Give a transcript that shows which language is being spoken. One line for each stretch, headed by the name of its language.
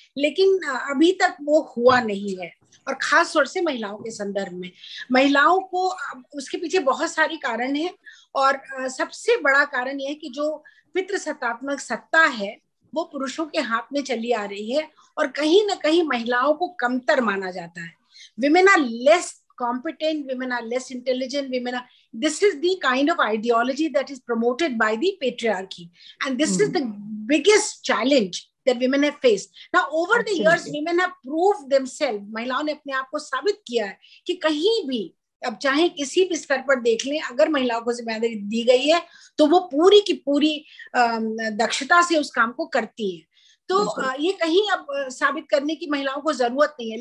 Hindi: लेकिन अभी तक वो हुआ नहीं है, और खास तौर से महिलाओं के संदर्भ में। महिलाओं को उसके पीछे बहुत सारी कारण है, और सबसे बड़ा कारण यह है कि जो पितृसत्तात्मक सत्ता है वो पुरुषों के हाथ में चली आ रही है, और कहीं ना कहीं महिलाओं को कमतर माना जाता है।
English: Women are less competent, women are less intelligent, women are, this is the kind of ideology that is promoted by the patriarchy, and this is the biggest challenge that women have faced. Now over the years women have proved themselves,
Hindi: महिलाओं ने अपने आप को साबित किया है कि कहीं भी, अब चाहे किसी भी स्तर पर देख लें, अगर महिलाओं को जिम्मेदारी दी गई है तो वो पूरी की पूरी दक्षता से उस काम को करती है। तो ये कहीं अब साबित करने की महिलाओं को जरूरत नहीं है।